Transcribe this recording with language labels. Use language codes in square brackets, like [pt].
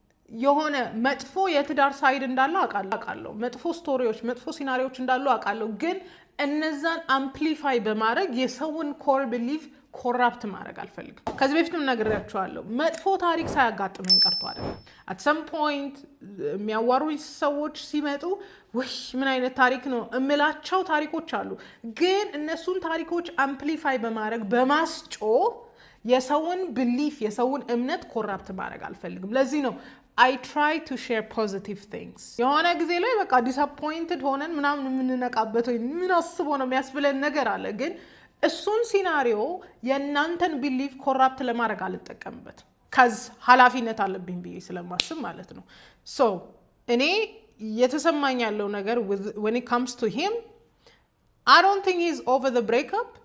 [am] የሆነ መጥፎ የትዳር ሳይድ እንዳለ አውቃለሁ መጥፎ ስቶሪዎች መጥፎ ሲናሪዎች እንዳሉ አውቃለሁ ግን እነዛን አምፕሊፋይ በማድረግ የሰውን ኮር ቢሊፍ ኮራፕት ማድረግ አልፈልግም ከዚህ በፊትም ነግሬያቸዋለሁ መጥፎ ታሪክ ሳያጋጥመኝ ቀርቶ አይደለም [en] at some point [am] የሚያዋሩኝ ሰዎች ሲመጡ ወይ ምን አይነት ታሪክ ነው እምላቸው ታሪኮች አሉ ግን እነሱን ታሪኮች አምፕሊፋይ በማድረግ በማስጮ የሰውን ቢሊፍ የሰውን እምነት ኮራፕት ማድረግ አልፈልግም ለዚህ ነው [en] I try to share positive things. [am] የሆነ ጊዜ ላይ በቃ disappointed ሆነን ምናምን የምንነቃበት ወይ ምን አስቦ ነው የሚያስብለን ነገር አለ። ግን እሱን ሲናሪዮ የእናንተን ቢሊፍ ኮራፕት ለማድረግ አልጠቀምበት ከዝ ኃላፊነት አለብኝ ብዬ ስለማስብ ማለት ነው። ሶ እኔ የተሰማኝ ያለው ነገር [en] when it comes to him I don't think he's over the breakup.